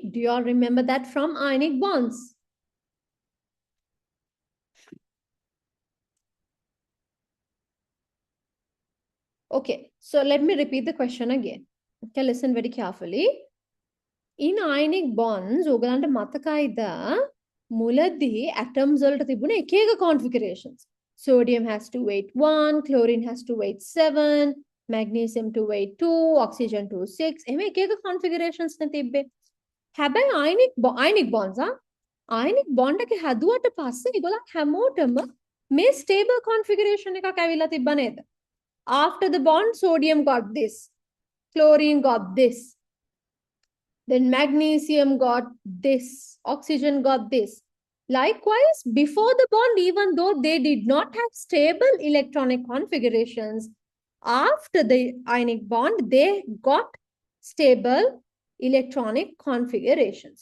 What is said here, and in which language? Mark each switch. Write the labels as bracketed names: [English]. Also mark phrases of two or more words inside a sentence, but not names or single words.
[English] Do you all remember that from ionic bonds? Okay, so let me repeat the question again. Okay, listen very carefully. In ionic bonds, [Sinhala] ඔයගලන්ට මතකයිද මුලදී atoms වලට තිබුණ එක එක configurations. [English] Sodium has to weight 1, chlorine has to weight 7, magnesium to weight 2, oxygen to 6. [Sinhala] එහෙම එක එක configurations නේ තිබ්බේ. හැබැයි [English] ionic bonds ionic bond [Sinhala] එක හැදුවට පස්සේ ඒගොල්ලන් හැමෝටම මේ [English] stable configuration [Sinhala] එකක් ඇවිල්ලා තිබ්බ නේද? [English] After the bond, sodium got this, chlorine got this, then magnesium got this, oxygen got this. Likewise, before the bond, even though they did not have stable electronic configurations, after the ionic bond, they got stable electronic configurations.